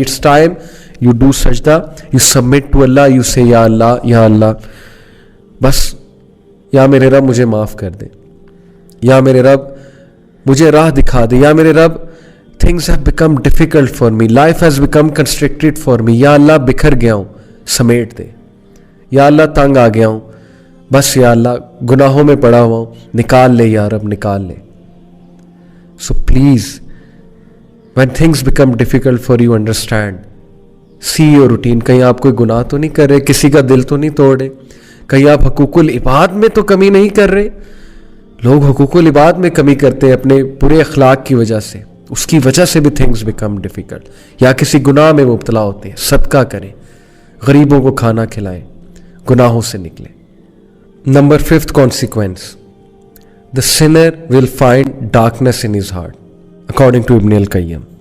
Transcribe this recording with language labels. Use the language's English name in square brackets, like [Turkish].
[English] it's time you do sajda, you submit to Allah, you say [Urdu] یا اللہ بس, یا میرے رب مجھے معاف کر دے, یا میرے رب مجھے راہ دکھا دے, یا میرے رب [English] things have become difficult for me, [Urdu] life has become constricted for me, یا اللہ بکھر گیا ہوں سمیٹ دے, یا اللہ تنگ آ گیا ہوں بس, یا اللہ گناہوں میں پڑا ہوا ہوں نکال لے, یا رب نکال لے. [English] So please when things become difficult for you, understand, see your routine. [Urdu] کہیں آپ کوئی گناہ تو نہیں کر رہے, کسی کا دل تو نہیں توڑ رہے, کہیں آپ حقوق العباد میں تو کمی نہیں کر رہے. لوگ حقوق العباد میں کمی کرتے ہیں اپنے برے اخلاق کی وجہ سے, اس کی وجہ سے بھی [English] Things become difficult. [Urdu] یا کسی گناہ میں مبتلا ہوتے ہیں, صدقہ کریں, غریبوں کو کھانا کھلائیں, گناہوں سے نکلیں. [English] Number 5th consequence, the sinner will find darkness in his heart according to ابن القیم.